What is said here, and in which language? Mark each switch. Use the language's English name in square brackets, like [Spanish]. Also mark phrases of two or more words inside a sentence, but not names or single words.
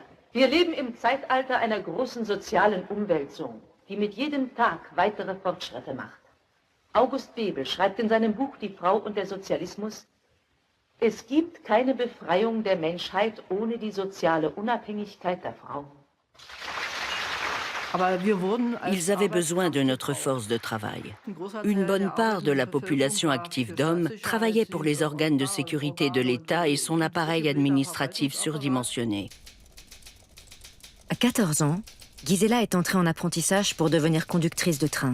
[German] Wir leben im Zeitalter einer großen sozialen Umwälzung, die mit jedem Tag weitere Fortschritte macht. August Bebel schreibt in seinem Buch Die Frau und der Sozialismus: Es gibt keine Befreiung der Menschheit ohne die soziale Unabhängigkeit der Frau. [French] Ils avaient besoin de notre force de travail. Une bonne part de la population active d'hommes travaillait pour les organes de sécurité de l'État et son appareil administratif surdimensionné. À 14 ans, Gisela est entrée en apprentissage pour devenir conductrice de train.